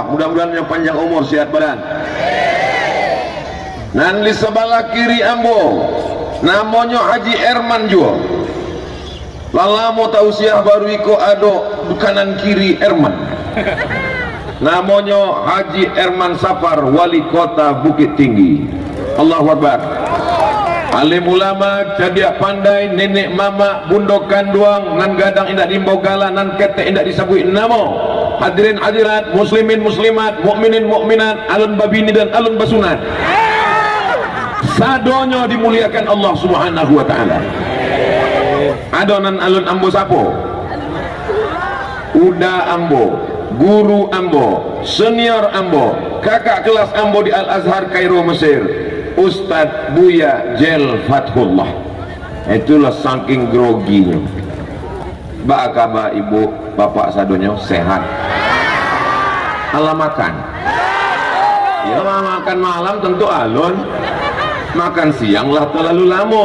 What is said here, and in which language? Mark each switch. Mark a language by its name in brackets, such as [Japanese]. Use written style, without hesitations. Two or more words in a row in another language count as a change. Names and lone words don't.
[Minangkabau] Mudah-mudahan inyo panjang umur, sehat badan. Dan di sebelah kiri ambo, namanya Haji Herman juga. Lalamo tausiah baru iko ado kanan kiri Herman. [Indonesian] Namanya Haji Herman Safar, wali kota Bukit Tinggi. [Arabic] Allahu Akbar. [Minangkabau] Alim ulama, cadia pandai, nenek mama, bundok kanduang, nan gadang indak dimbogala, nan kete indak disabui namo. [Indonesian] Hadirin hadirat, muslimin muslimat, mukminin mukminat, [Minangkabau] alun babini dan alun basunat. Sadonyo dimuliakan [Arabic] Allah Subhanahu wa taala. [Minangkabau] Adonan alun ambo sapo, uda ambo, guru ambo, senior ambo, kakak kelas ambo di Al-Azhar Kairo Mesir, Ustadz Buya Jel Fathullah. [Indonesian] Itulah saking groginya. Bagaimana ibu bapak sadonyo sehat? [Minangkabau] Allah makan. Ya makan malam tentu alun, makan siang lah terlalu lama.